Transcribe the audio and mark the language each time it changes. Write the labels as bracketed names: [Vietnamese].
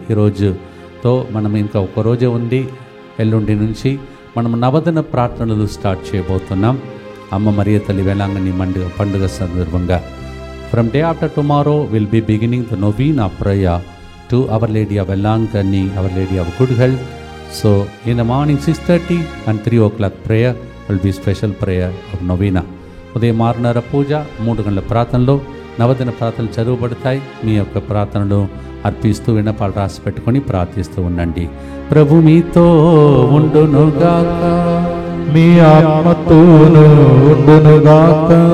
[Telugu] ఈరోజుతో మనం ఇంకా ఒక రోజే ఉంది. ఎల్లుండి నుంచి మనం నవదిన ప్రార్థనలు స్టార్ట్ చేయబోతున్నాం. అమ్మ మరియ తల్లి వేలాంగణి పండుగ సందర్భంగా [English] From day after tomorrow will be beginning the novena prayer to Our Lady of Velankanni, Our Lady of good health. So in the morning 6:30 and 3 o'clock prayer will be special prayer of novena. [Telugu] ఉదయం 6:30 పూజ, 3 గంటల ప్రార్థనలో నవదిన ప్రార్థనలు చదువుబడతాయి. మీ యొక్క ప్రార్థనలు అర్పిస్తూ విన్నపాలు రాసి పెట్టుకొని ప్రార్థిస్తూ ఉండండి. ప్రభు మీతో ఉండునుగాక, మీ ఆత్మతోను ఉండునుగాక.